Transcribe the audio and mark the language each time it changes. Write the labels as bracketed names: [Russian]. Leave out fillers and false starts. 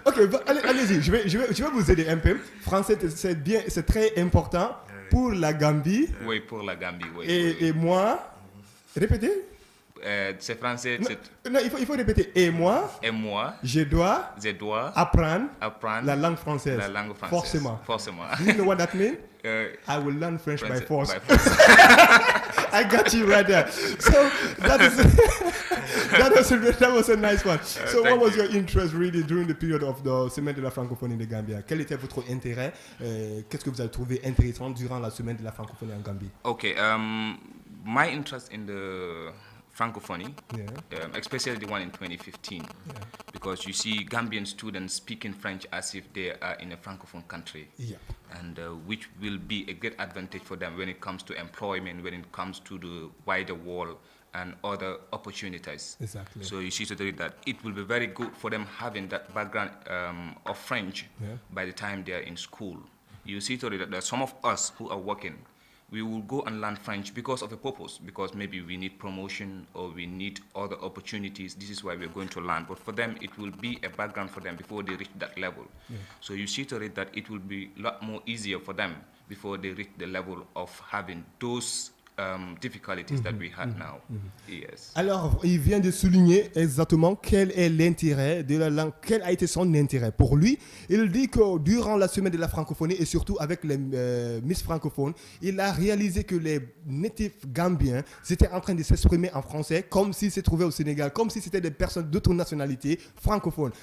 [French] Ok, allez-y, je vais vous aider un peu. Français, c'est très important pour la Gambie. Oui, pour la Gambie, oui. Et moi, répétez. C'est français. Non, il faut répéter. Et moi, je dois apprendre la langue française. Forcément. [English] Do you know what that means? I will learn French by force. I got you right there. So that was a nice one. So what was your interest really during the period of the Semaine de la Francophonie in the Gambia? [French] Quel était votre intérêt? Qu'est-ce que vous avez trouvé intéressant durant la Semaine de la Francophonie en Gambie? [English] Okay, my interest in the Francophonie, especially the one in 2015, because you see Gambian students speaking French as if they are in a Francophone country, and which will be a great advantage for them when it comes to employment, when it comes to the wider world and other opportunities. Exactly. So you see totally that it will be very good for them having that background of French by the time they are in school. You see totally that there are some of us who are working, we will go and learn French because of a purpose, because maybe we need promotion or we need other opportunities. This is why we're going to learn. But for them, it will be a background for them before they reach that level. So you see to it that it will be a lot more easier for them before they reach the level of having those difficulties that we had now. Yes. [French] Alors, il vient de souligner exactement quel est l'intérêt de la langue, quel a été son intérêt pour lui. Il dit que durant la semaine de la francophonie et surtout avec les Miss francophones, il a réalisé que les natifs gambiens étaient en train de s'exprimer en français comme s'ils se trouvaient au Sénégal, comme si c'était des personnes d'autres nationalités francophones.